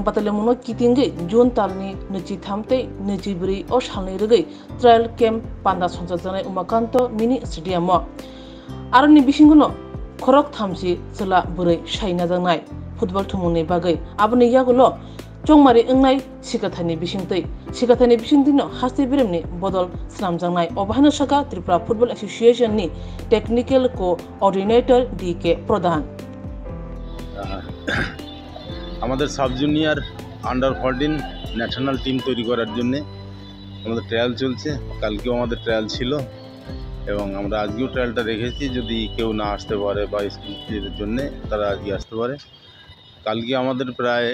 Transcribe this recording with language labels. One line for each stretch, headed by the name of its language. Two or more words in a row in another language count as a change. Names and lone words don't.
Kok Borok: patalemung no kitingi June talni nechi thamte nechi bri o salni regai
English: trial camp
Kok Borok: panda sonjak janai umakanto
English: mini stadium
Kok Borok: mo aroni bisinguno khorok thamsi chela burai shaina jangnai football thumung ni bagai aboni yagulo chongmari engnai sikathani bisingtino haste biremni bodol slamjangnai obahana saka Tripura Football Association ni
English: technical coordinator
Kok Borok: DK প্রধান
Bangla: আমাদের
English: sub junior under 14 national team
Bangla: তৈরি করার জন্য আমাদের ট্রায়াল চলছে কালকেও আমাদের ট্রায়াল ছিল এবং আমরা আজকেও ট্রায়ালটা রেখেছি যদি কেউ না আসতে পারে বা স্কুলের জন্য তারা আজকে আসতে পারে কালকে আমাদের প্রায়